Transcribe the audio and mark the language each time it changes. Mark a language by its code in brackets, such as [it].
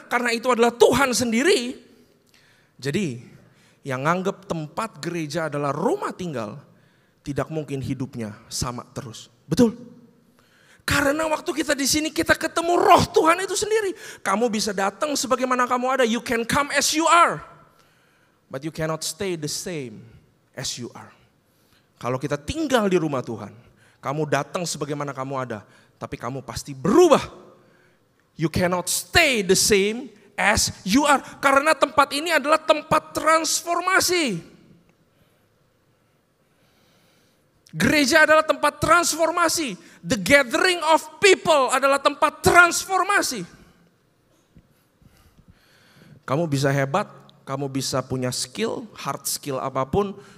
[id] Karena itu adalah Tuhan sendiri. Jadi yang nganggap tempat gereja adalah rumah tinggal, tidak mungkin hidupnya sama terus. Betul? Karena waktu kita di sini kita ketemu roh Tuhan itu sendiri. Kamu bisa datang sebagaimana kamu ada. [en] You can come as you are. But you cannot stay the same as you are. [id] Kalau kita tinggal di rumah Tuhan, kamu datang sebagaimana kamu ada. Tapi kamu pasti berubah. [en] You cannot stay the same as you are. [id] Karena tempat ini adalah tempat transformasi. Gereja adalah tempat transformasi. [en] The gathering of people [id] adalah tempat transformasi. Kamu bisa hebat, kamu bisa punya skill, hard skill apapun.